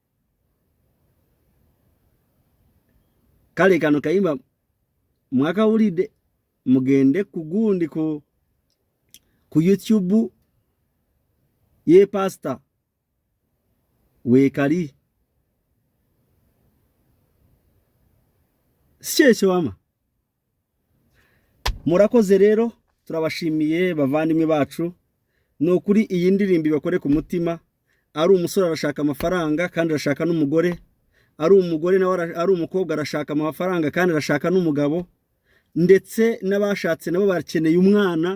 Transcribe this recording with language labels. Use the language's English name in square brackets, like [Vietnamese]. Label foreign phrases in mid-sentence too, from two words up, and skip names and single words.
[Ganda] Kale kano kayimba mwakawulidde mugende kugundi ku YouTube ye pastor wekali sikyekyo wama. [Kinyarwanda] Murakoze rero, turabashimiye bavandimwe bacu. Nokuri iyi ndirimbo bakore ku mutima. Ari umusore arashaka amafaranga kandi arashaka n'umugore, ari umugore nawe ari umukobwa arashaka amafaranga kandi arashaka n'umugabo, ndetse n'abashatse nabo barakeneye umwana.